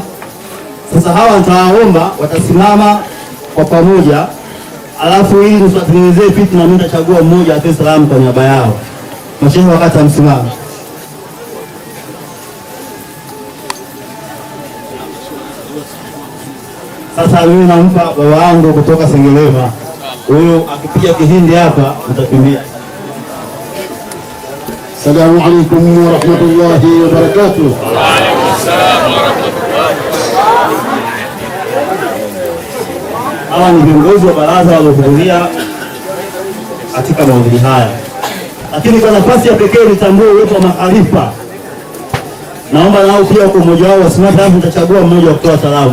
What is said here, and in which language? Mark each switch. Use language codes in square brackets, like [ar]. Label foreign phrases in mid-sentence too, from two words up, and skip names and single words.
[sw] Sasa hawa nitawaomba watasimama kwa pamoja, alafu hii tutengenezee fiti na mimi nitachagua mmoja atoe salamu kwa niaba yao. Mashehe wa kata msimame. Sasa mimi nampa baba wangu kutoka Sengerema. Huyo akipiga kihindi hapa utakimbia. [ar] السلام عليكم ورحمة الله وبركاته. وعليكم السلام ورحمة الله. [sw] Hawa ni viongozi wa baraza waliohudhuria katika maudhui haya. Lakini kwa nafasi ya pekee nitambue uwepo wa maharifa. Naomba nao pia kwa mmoja wao wasimame, hapo nitachagua mmoja wa kutoa salamu.